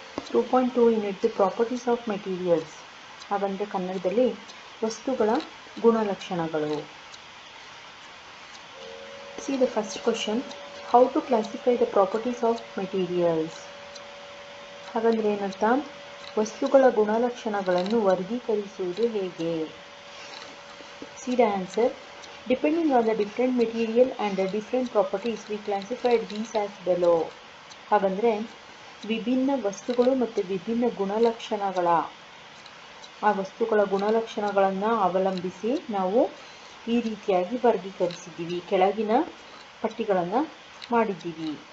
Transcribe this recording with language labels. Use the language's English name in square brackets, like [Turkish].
[Kannada] 2.2 ಯೂನಿಟ್ದು [English] properties of materials, [Kannada] ಹಾಗಂದರೆ ಕನ್ನಡದಲ್ಲಿ ವಸ್ತುಗಳ ಗುಣಲಕ್ಷಣಗಳು. [English] See the first question, how to classify the properties of materials. [Kannada] ಹಾಗಂದ್ರೆ ಏನಂತ, ವಸ್ತುಗಳ ಗುಣಲಕ್ಷಣಗಳನ್ನು ವರ್ಗೀಕರಿಸುವುದು ಹೇಗೆ? [English] See the answer. Depending on the different material and the different properties, we classified these as below. [Kannada] ಹಾಗಂದ್ರೆ ವಿಭಿನ್ನ ವಸ್ತುಗಳು ಮತ್ತು ವಿಭಿನ್ನ ಗುಣಲಕ್ಷಣಗಳ ಆ ವಸ್ತುಗಳ ಗುಣಲಕ್ಷಣಗಳನ್ನು ಅವಲಂಬಿಸಿ ನಾವು ಈ ರೀತಿಯಾಗಿ ವರ್ಗೀಕರಿಸಿದ್ದೀವಿ, ಕೆಳಗಿನ ಪಟ್ಟಿಗಳನ್ನು ಮಾಡಿದ್ದೀವಿ.